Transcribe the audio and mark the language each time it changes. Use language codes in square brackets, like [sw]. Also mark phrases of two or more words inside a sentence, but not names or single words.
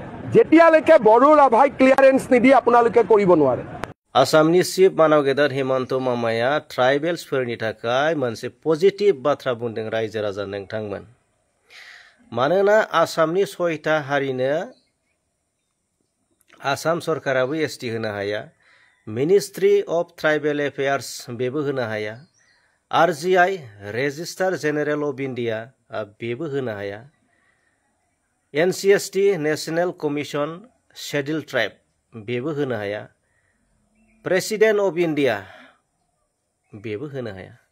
[as] যেতিয়ালৈকে বড়ো ৰাভাই ক্লিয়াৰেন্স নিদি আপোনালোকে কৰিব নোৱাৰে। [brx] आसामनि चिफ मानव गेदेर हिमन्त मामाया ट्राइबेल्सफोरनि थाखाय मोनसे पजिटिव बाथ्रा बुंदों रायजो राजा नोंथांमोन। मानोना आसामनि 6टा हारिनो आसाम सरकाराबो एसटि होनो हाया, मिनिस्ट्रि अफ ट्राइबेल एफेयार्स बेबो होनो हाया, आरजीआई रेजिस्टार जेनेरेल अफ इन्डिया बेबो होनो हाया, एनसीएसटी नेशनल कमिशन शेड्यूल ट्राइब बेबो होनो हाया, प्रेसिडेंट अफ इंडिया बेबो होनो हाया।